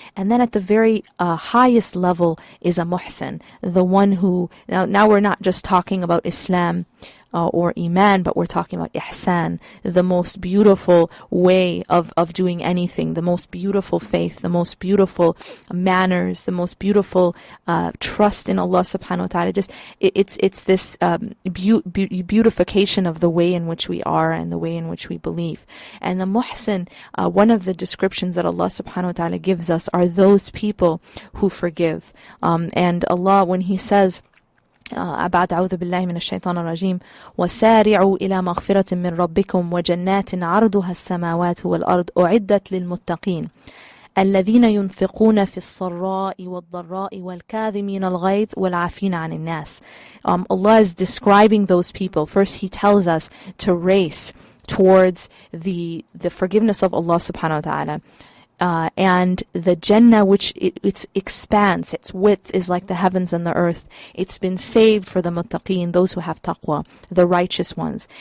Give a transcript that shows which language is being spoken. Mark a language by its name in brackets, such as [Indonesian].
[English] And then at the very highest level is a muhsin, the one who, now we're not just talking about Islam or Iman, but we're talking about ihsan, the most beautiful way of doing anything, the most beautiful faith, the most beautiful manners, the most beautiful trust in Allah subhanahu wa ta'ala. It's this beautification of the way in which we are and the way in which we believe. And the muhsin, one of the descriptions that Allah subhanahu wa ta'ala gives us are those people who forgive. And Allah, when He says, [Arabic] بعد أعوذ بالله من الشيطان الرجيم وسارعوا إلى مغفرة من ربكم وجنات عرضها السماوات والأرض أعدت للمتقين الذين ينفقون في السراء والضراء والكاظمين الغيظ والعافين عن الناس. [English] Allah is describing those people. First He tells us to race towards the forgiveness of Allah subhanahu wa ta'ala. And the Jannah, which its expanse, its width is like the heavens and the earth. It's been saved for the muttaqeen, those who have taqwa, the righteous ones.